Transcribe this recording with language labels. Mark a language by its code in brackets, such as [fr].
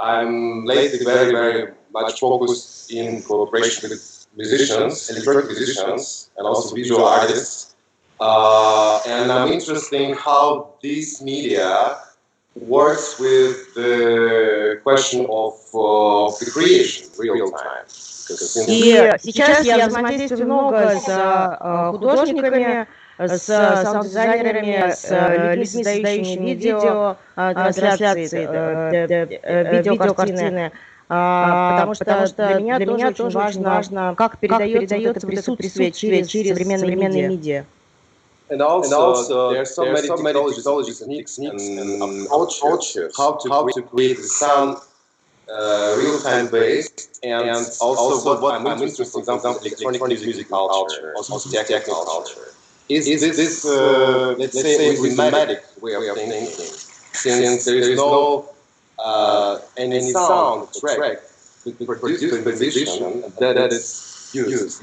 [en] I'm lately very much focused in cooperation with musicians, electronic musicians, and also visual artists. And I'm interested in how this media works with the question of the creation real time. [ru] И сейчас я взаимодействую много с художниками, с саунд-дизайнерами, с людьми, создающими видео, трансляции, видеокартины, потому что для меня тоже очень важно, как передается вот это присутствие через современные медиа. [en] And also there are so many technologies, techniques, and approaches how to create the sound real-time based, and also what I'm interested in, for example, electronic music culture, also techno culture. Is this let's say rhythmic way of thinking, since there is no any sound track to produce the musician that is used.